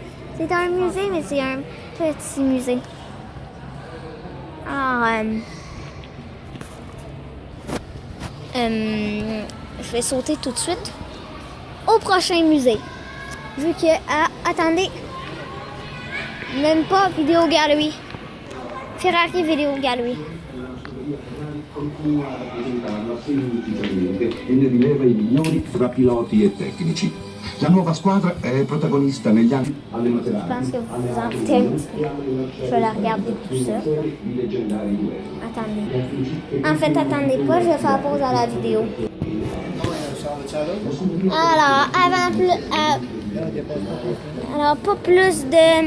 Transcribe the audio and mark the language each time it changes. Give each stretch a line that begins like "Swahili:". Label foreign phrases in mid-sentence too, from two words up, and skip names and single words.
French: C'est un musée, mais c'est un petit musée. Alors, je vais sauter tout de suite au prochain musée. Vu que, attendez, même pas Video Gallery. Ferrari Video Gallery.
Italian: Continua a rappresentarlo semplicemente e ne rileva i migliori tra piloti e tecnici. La nuova squadra è protagonista negli anni alle
French: Je pense que vous vous en foutez un petit peu. Je vais la regarder tout ça. Attendez. En fait, attendez pas, je vais faire pause à la vidéo. Alors, alors pas plus de...